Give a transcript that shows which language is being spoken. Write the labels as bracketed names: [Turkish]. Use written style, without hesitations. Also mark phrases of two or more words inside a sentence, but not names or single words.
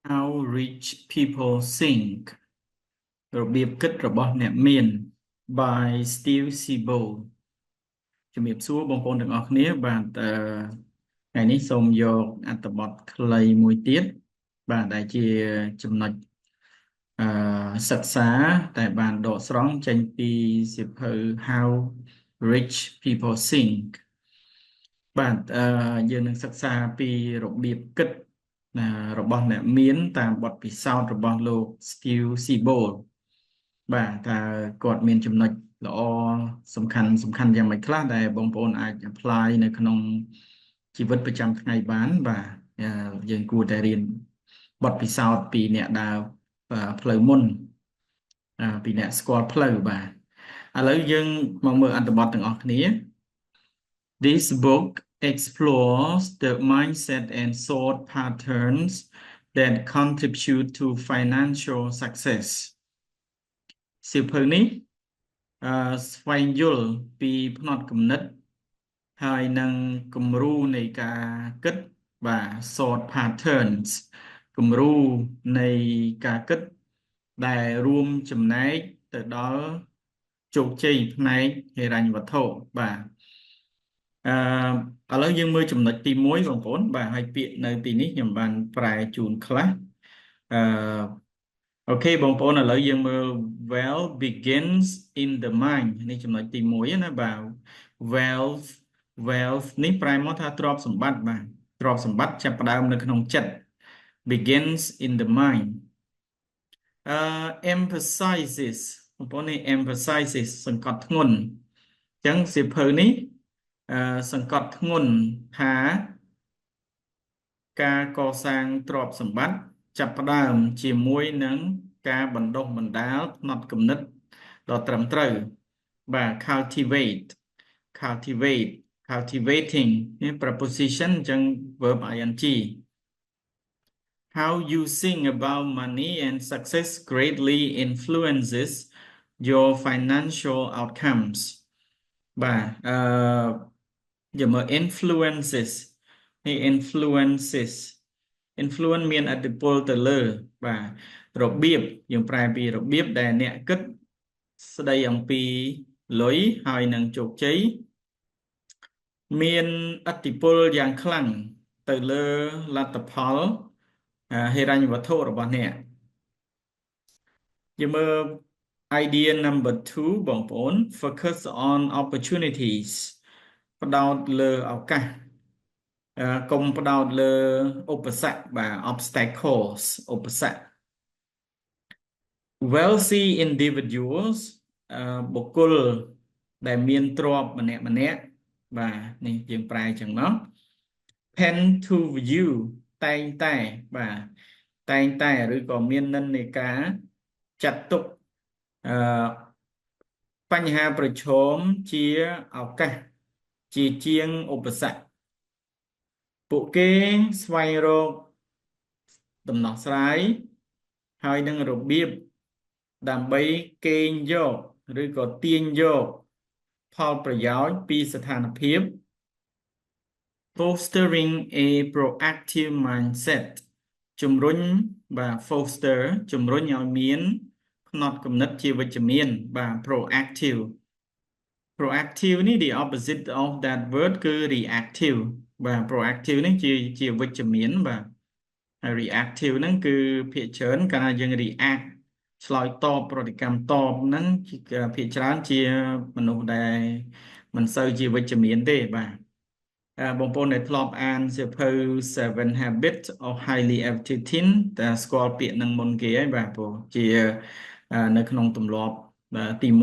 [Khmer] How rich people think របៀបគិតរបស់អ្នកមាន by Steve Siebold ជំរាបសួរបងប្អូនទាំងអស់គ្នាបាទថ្ងៃនេះសូមយកអត្ថបទខ្លីមួយទៀតបាទដែលជាចំណុចសិក្សាតែបានដកស្រង់ចេញពី សៀវភៅ How rich people think បាទយើងនឹងសិក្សាពីរបៀបគិតរបស់អ្នកមានតាមបទពិសោធន៍របស់លោក Steve Siebold បាទតើគាត់មានចំណុច ល្អសំខាន់យ៉ាងម៉េចខ្លះដែលបងប្អូនអាច apply នៅក្នុងជីវិតប្រចាំថ្ងៃបានបាទយើងគួរតែរៀនបទពិសោ ធន៍ពីអ្នកដើរផ្លូវមុនពីអ្នកស្គាល់ផ្លូវបាទឥឡូវយើងមកមើលអត្ថបទ ទាំងអស់គ្នា [English] This book explores the mindset and thought patterns that contribute to financial success [Khmer] សៀវភៅនេះស្វែងយល់ពីផ្នត់គំនិតហើយនឹងគំរូនៃការគិតបាទ [English] thought patterns [Khmer] គំរូនៃការគិតដែលរួមចំណែកទៅដល់ជោគជ័យផ្នែកហិរញ្ញវត្ថុបាទ ឥឡូវយើងមើលចំណុចទី1បងប្អូនបាទហើយពាក្យនៅទីនេះខ្ញុំបានប្រែជូនខ្លះ អូខេបងប្អូនឥឡូវយើងមើល [English] wealth begins in the mind [Khmer] នេះចំណុចទី1ណាបាទ wealth នេះប្រែមកថាទ្រព្យសម្បត្តិបាទទ្រព្យសម្បត្តិចាប់ផ្ដើមនៅក្នុងចិត្ត [English] begins in the mind emphasizes [Khmer] បងប្អូននេះ emphasizes សង្កត់ធ្ងន់អញ្ចឹងសៀវភៅនេះសង្កត់ធ្ងន់ថា ការកសាងទ្រព្យសម្បត្តិចាប់ផ្ដើមជាមួយនឹងការបណ្ដុះបណ្ដាលផ្នត់គំនិតដ៏ត្រឹមត្រូវបាទ [English] cultivating នេះ preposition អញ្ចឹង verb ing How you think about money and success greatly influences your financial outcomes [Khmer] បាទយកមក [English] influence [Khmer] មានឥទ្ធិពលទៅលើបាទរបៀបយើងប្រែពីរបៀបដែលអ្នកគិតស្ដីអំពីលុយហើយនឹងជោគជ័យមានឥទ្ធិពលយ៉ាងខ្លាំងទៅលើលទ្ធផលហិរញ្ញវត្ថុរបស់អ្នក យើងមើល [English] idea number 2 [Khmer] បងប្អូន [English] focus on opportunities [Khmer] ផ្ដោតលើឱកាសកុំផ្ដោតលើឧបសគ្គបាទ obstacles ឧបសគ្គ [English] wealthy individuals [Khmer] បុគ្គលដែលមានទ្រព្យម្នាក់បាទនេះយើងប្រែចឹងមក [English] tend to view [Khmer] តែងតែឬក៏មាននិន្នាការចាត់ទុក បញ្ហាប្រឈមជាឱកាសជាជាងឧបសគ្គពួកគេស្វែងរកដំណោះស្រាយហើយនឹងរបៀបដើម្បីកេងយកឬក៏ទាញយកផលប្រយោជន៍ពីស្ថានភាព [English] fostering a proactive mindset [Khmer] ជំរុញបាទ foster ជំរុញឲ្យមានផ្នត់គំនិតជាវិជ្ជមានបាទ proactive នេះ [English] the opposite of that word [Khmer] គឺ reactive បាទ proactive នេះជាវិជ្ជមានបាទហើយ reactive ហ្នឹងគឺភាគច្រើនកាលណាយើង react ឆ្លើយតបប្រតិកម្មតបហ្នឹងភាគច្រើនជាមនុស្សដែលមិនសូវជាវិជ្ជ មានទេបាទបងប្អូនដែលធ្លាប់អានសៀវភៅ Seven Habits of Highly Effective Teens តែស្គាល់ពាក្យហ្នឹងមុនគេហើយបាទព្រោះជានៅក្នុងទម្លាប់ទី1